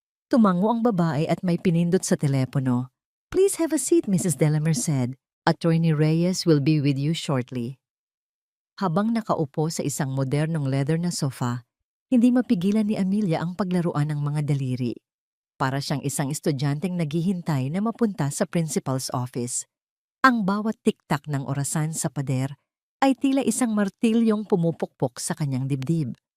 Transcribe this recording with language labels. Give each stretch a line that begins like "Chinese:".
Filipino: Tumango ang babae at may pinindot sa telepono.
English: Please have a seat, Mrs. de la Merced. Attorney Reyes will be with you shortly.
Filipino: Habang nakaupo sa isang modernong leather na sofa, hindi mapigilan ni Amelia ang paglaruan ng mga daliri. Para siyang isang estudyanteng naghihintay na mapunta sa principal's office. Ang bawat tiktak ng orasan sa pader ay tila isang martilyong pumupukpok sa kanyang dibdib.